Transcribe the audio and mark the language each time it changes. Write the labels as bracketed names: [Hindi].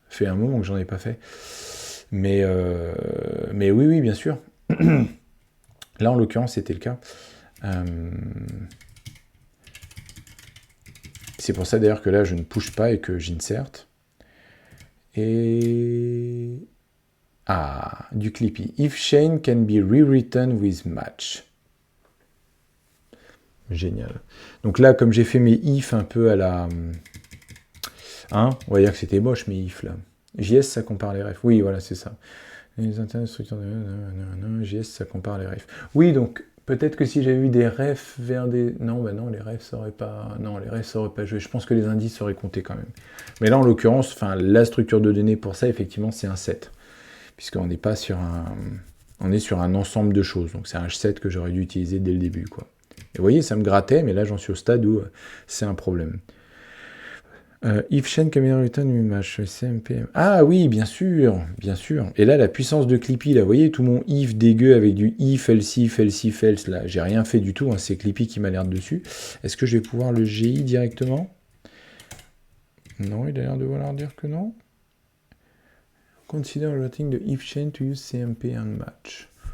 [French] Ça fait un moment que j'en ai pas fait. Mais oui, bien sûr. Là, en l'occurrence, c'était le cas. Euh, C'est pour ça d'ailleurs que là, je ne push pas et que j'insert. Et... Ah, du Clippy. [English] If chain can be rewritten with match. [French] Génial. Donc là, comme j'ai fait mes if un peu à la... Hein, on va dire que c'était moche mes if là. JS, ça compare les refs. Oui, voilà, c'est ça. Les structures de... JS, ça compare les refs. Oui, donc peut-être que si j'avais eu des refs vers des... Non, bah non, les refs, ça aurait pas... Non, les refs, ça aurait pas joué. Je pense que les indices auraient compté quand même. Mais là, en l'occurrence, la structure de données pour ça, effectivement, c'est un set. Puisqu'on n'est pas sur un... On est sur un ensemble de choses. Donc c'est un set que j'aurais dû utiliser dès le début, quoi. Et vous voyez, ça me grattait, mais là, j'en suis au stade où c'est un problème. [English] If chain can be written in match CMP. [French] Ah oui, bien sûr, bien sûr. Et là, la puissance de Clippy, là, vous voyez, tout mon if dégueu avec du if, else, else, là, j'ai rien fait du tout, hein, c'est Clippy qui m'alerte dessus. Est-ce que je vais pouvoir le GI directement? Non, il a l'air de vouloir dire que non. [English] Consider writing the if chain to use CMP and match.